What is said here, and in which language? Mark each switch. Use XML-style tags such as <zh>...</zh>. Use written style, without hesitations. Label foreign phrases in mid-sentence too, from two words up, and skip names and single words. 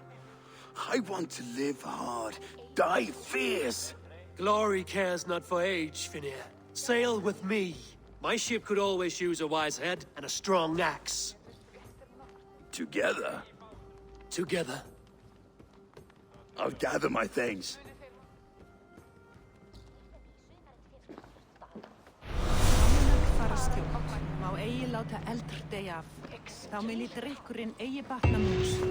<en>I want to live hard, die fierce. Glory cares not for age, Finnir. Sail with me. My ship could always use a wise head and a strong axe. Together, Together. I'll gather my things.</en> <is>Má eigi láta eldur deyja af. Þá muni drykkurinn eigi batna mús.</is>